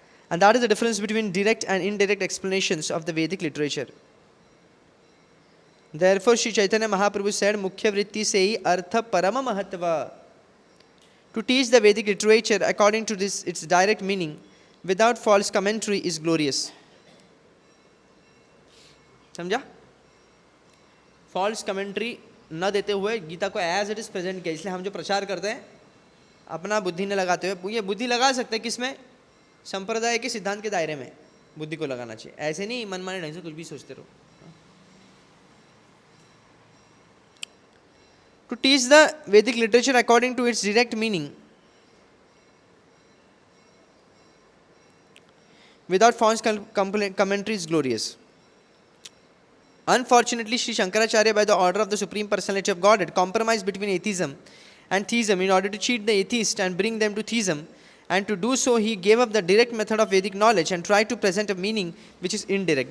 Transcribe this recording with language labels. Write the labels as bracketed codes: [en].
[en] And that is the difference between direct and indirect explanations of the Vedic literature. Therefore, Sri Chaitanya Mahaprabhu said, [bn] Mukhya vritti se hi artha parama mahatva. [en] To teach the Vedic literature according to its direct meaning, without false commentary, is glorious. [hi] समझा? False commentary न देते हुए गीता को as it is present किया। इसलिए हम जो प्रचार करते हैं अपना बुद्धि न लगाते हुए, ये बुद्धि लगा सकते हैं किसमें? संप्रदाय के सिद्धांत के दायरे में बुद्धि को लगाना चाहिए, ऐसे नहीं मनमाने ढंग से कुछ भी सोचते रहो। [en] To teach the Vedic literature according to its direct meaning without false commentary is glorious. Unfortunately, Sri Shankaracharya, by the order of the Supreme Personality of Godhead, compromised between atheism and theism in order to cheat the atheists and bring them to theism. And to do so, he gave up the direct method of Vedic knowledge and tried to present a meaning which is indirect.